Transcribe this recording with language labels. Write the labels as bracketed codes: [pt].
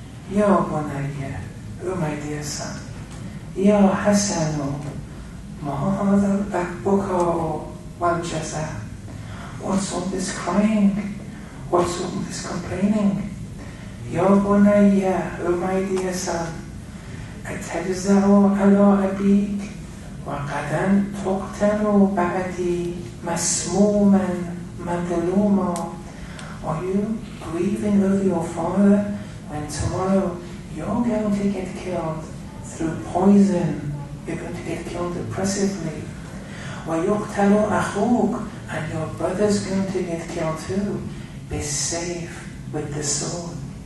[ar] Ya bunayya, [en] oh my dear son. [ar] Ya Hasanu, ma hadha al-bukaa wal-jaza. [en] What's all this crying? What's all this complaining? [ar] Ya bunayya, [en] oh my dear son. [ar] أتجزع على أبيك وقد تقتل بعدي مسموما مظلوما. [en] Are you grieving over your father when tomorrow you're going to get killed through poison? You're going to get killed oppressively. [ar] وَيُقْتَلُ أَخُوكَ. [en] And your brother's going to get killed too. Be safe with the sword.